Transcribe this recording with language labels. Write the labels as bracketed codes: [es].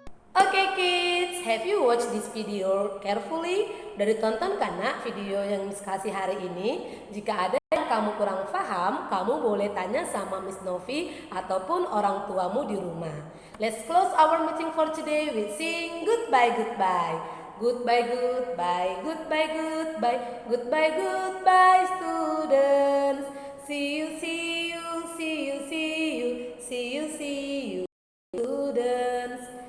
[en] Okay kids, have you watched this video carefully? [id] Dari tonton kan nak video yang Miss kasih hari ini. Jika ada yang kamu kurang paham, kamu boleh tanya sama Miss Novi ataupun orang tuamu di rumah. [en] Let's close our meeting for today with sing goodbye goodbye. Goodbye goodbye, goodbye goodbye, goodbye goodbye students. See you see you, see you see you, see you see you students.